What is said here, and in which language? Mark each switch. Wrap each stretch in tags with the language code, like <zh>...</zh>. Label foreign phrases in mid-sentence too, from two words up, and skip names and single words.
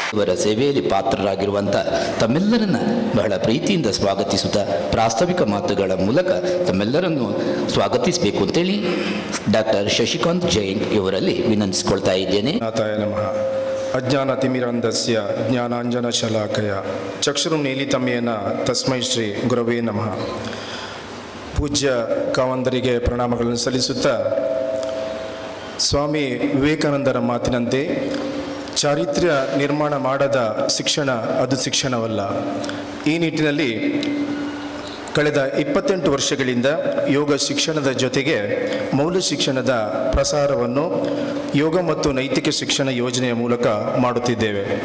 <kn>ದೇವರ ಸೇವೆಯಲ್ಲಿ ಪಾತ್ರರಾಗಿರುವಂಥ ತಮ್ಮೆಲ್ಲರನ್ನ ಬಹಳ ಪ್ರೀತಿಯಿಂದ ಸ್ವಾಗತಿಸುತ್ತಾ ಪ್ರಾಸ್ತಾವಿಕ ಮಾತುಗಳ ಮೂಲಕ ತಮ್ಮೆಲ್ಲರನ್ನು ಸ್ವಾಗತಿಸಬೇಕು ಅಂತೇಳಿ ಡಾಕ್ಟರ್ ಶಶಿಕಾಂತ್ ಜೈನ್ ಇವರಲ್ಲಿ ವಿನಂತಿಸಿಕೊಳ್ತಾ ಇದ್ದೇನೆ.</kn> <sa>ನಾಥಾಯ ನಮಃ. ಅಜ್ಞಾನತಿಮಿರಂಧಸ್ಯ ಜ್ಞಾನಾಂಜನಶಲಾಕಯ ಚಕ್ಷುರುನ್ಮೀಲಿತಮೇನ ತಸ್ಮೈ ಶ್ರೀ ಗುರವೇ ನಮಃ.</sa> <kn>ಪೂಜ್ಯ ಕಾವಂದರಿಗೆ ಪ್ರಣಾಮಗಳನ್ನು ಸಲ್ಲಿಸುತ್ತಾ, ಸ್ವಾಮಿ ವಿವೇಕಾನಂದರ ಮಾತಿನಂತೆ ಚಾರಿತ್ರ್ಯ ನಿರ್ಮಾಣ ಮಾಡದ ಶಿಕ್ಷಣ ಅದು ಶಿಕ್ಷಣವಲ್ಲ. ಈ ನಿಟ್ಟಿನಲ್ಲಿ ಕಳೆದ 28 ವರ್ಷಗಳಿಂದ ಯೋಗ ಶಿಕ್ಷಣದ ಜೊತೆಗೆ ಮೌಲ್ಯ ಶಿಕ್ಷಣದ ಪ್ರಸಾರವನ್ನು ಯೋಗ ಮತ್ತು ನೈತಿಕ ಶಿಕ್ಷಣ ಯೋಜನೆಯ ಮೂಲಕ ಮಾಡುತ್ತಿದ್ದೇವೆ.</kn>